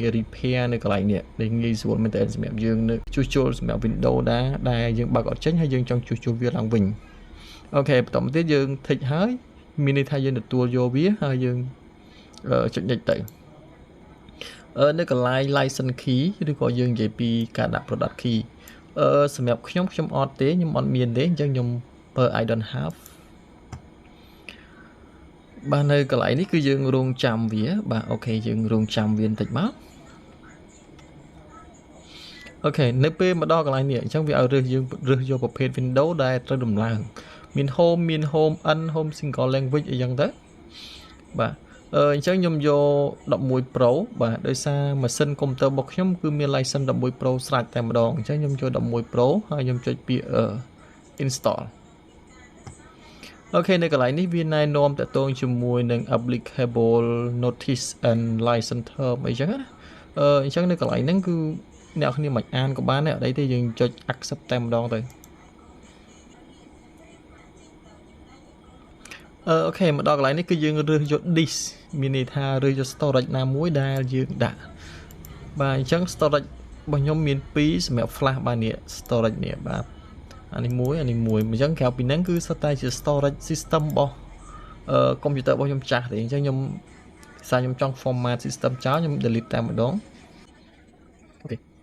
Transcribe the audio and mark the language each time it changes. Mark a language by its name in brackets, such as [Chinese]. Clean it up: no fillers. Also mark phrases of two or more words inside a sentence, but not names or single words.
[Khmer] repair នៅកន្លែងនេះដែលងាយស្រួលមែនទែនសម្រាប់យើងនៅជួសជុលសម្រាប់ Windows ដែលយើងបើកអត់ចេញហើយយើងចង់ជួសជុលវាឡើងវិញអូខេបន្តមកទៀតយើង tick ហើយមានន័យថាយើងទទួលយកវាហើយយើងចុច next ទៅនៅកន្លែង [English] license key [Khmer] ឬក៏យើងនិយាយពីការដាក់ [English] product key [Khmer] សម្រាប់ខ្ញុំអត់ទេខ្ញុំអត់មានទេអញ្ចឹងខ្ញុំប្រើ [English] I don't have [Khmer] បាទនៅកន្លែងនេះគឺយើងរងចាំវាបាទអូខេយើងរងចាំវាបន្តិចមកអូខេនៅពេលមកដល់កន្លែងនេះអញ្ចឹងវាឲ្យយើងរើ សយកប្រភេទ Windows ដែលត្រូវដំឡើងមាន home មាន home n [English] home single language [Khmer] អីចឹងទៅបាទអញ្ចឹងខ្ញុំយក11 Pro បាទដោយសារម៉ាស៊ីនកុំព្យូទ័ររបស់ខ្ញុំគឺមាន license 11 Pro ស្រេចតែម្ដងអញ្ចឹងខ្ញុំចូល11 Pro ហើយខ្ញុំចុចពាក្យ install អូខេនៅកន្លែងនេះវាណែនាំតកតងជាមួយនឹង [English] applicable notice and license term [Khmer] អីចឹងណាអញ្ចឹងនៅកន្លែងហ្នឹងគឺអ្នកគ្នាមិនអានក៏បានដែរអត់អីទេយើងចុច accept តែម្ដងទៅ អូខេមកដល់កន្លែងនេះគឺយើងរើសយក disk មានន័យថារើសយក storage ណាមួយដែលយើងដាក់បាទអញ្ចឹង storage របស់ខ្ញុំមាន2សម្រាប់ flash បាទនេះ storage នេះបាទអានេះមួយអញ្ចឹងក្រៅពីហ្នឹងគឺសុទ្ធតែជា [English] storage system [Khmer] របស់កុំព្យូទ័ររបស់ខ្ញុំចាស់ទេអញ្ចឹងខ្ញុំសារខ្ញុំចង់ [English] format system [Khmer] ចោលខ្ញុំ delete តែម្ដងអូខេ